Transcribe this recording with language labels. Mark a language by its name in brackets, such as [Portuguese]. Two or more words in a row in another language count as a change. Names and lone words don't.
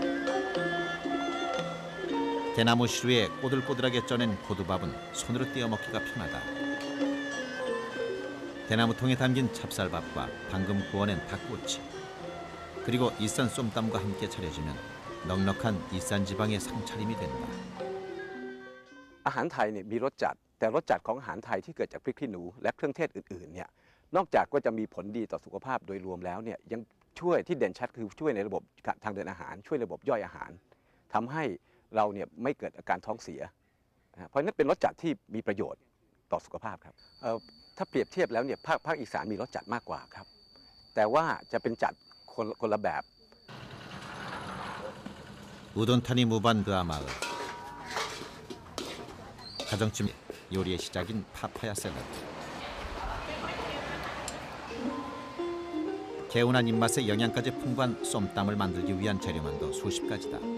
[Korean] 대나무 시루에 꼬들꼬들하게 쪄낸 고두밥은 손으로 떼어 먹기가 편하다. 대나무통에 담긴 찹쌀밥과 방금 구워낸 닭꼬치, 그리고 이산 쏨땀과 함께 차려지면 넉넉한 이산 지방의 상차림이 된다. [Thai] อาหารไทยเนี่ยมีรสจัดแต่รสจัดของอาหารไทยที่เกิดจากพริกขี้หนูและเครื่องเทศอื่นๆเนี่ยนอกจากก็จะมีผลดีต่อสุขภาพโดยรวมแล้วเนี่ยยังช่วยที่เด่นชัดคือช่วยในระบบทางเดินอาหารช่วยระบบย่อยอาหารทำให้เราเนี่ยไม่เกิดอาการท้องเสียเพราะฉะนั้นเป็นรสจัดที่มีประโยชน์ต่อสุขภาพครับถ้าเปรียบเทียบแล้วเนี่ยภาคอีสานมีรสจัดมากกว่าครับแต่ว่าจะเป็นจัดคนละแบบ [Korean] 우돈타니 무반드아 마을. 가정집 요리의 시작인 파파야 샐러드. 개운한 입맛에 영양까지 풍부한 쏨땀을 만들기 위한 재료만도 수십 가지다.